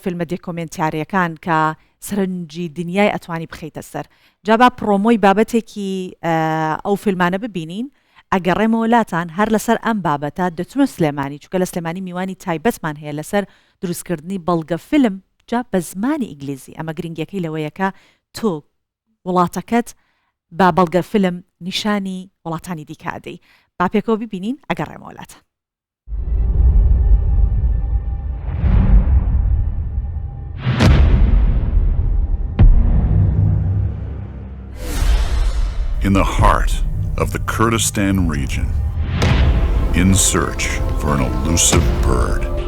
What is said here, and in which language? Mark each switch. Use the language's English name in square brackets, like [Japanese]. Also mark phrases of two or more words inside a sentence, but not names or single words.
[Central Kurdish] فیلمە دێکۆمنتاریەکان کە سەرنجی دنیای ئەتوانی بخەیتە سەر جابا پرۆمۆی بابەتێکی ئەو فیلمانە ببینین ئەگەڕێمەوە لاتان هەر لەسەر ئەم بابەتە دەچمە سلێمانی چونکە لە سلێمانی میوانی تایبەتمان هەیە لەسەر دروستکردنی بەڵگە فیلم جا بە زمانی ئینگلیزی ئەمە گرنگیەکەی لەوەیەکە تۆ وڵاتەکەت با بەڵگە فیلم نیشانی وڵاتانی دیکادەی با پێکەوە ببینین ئەگەڕێمەوە لاتان [English] In the heart of the Kurdistan region, in search for an elusive bird.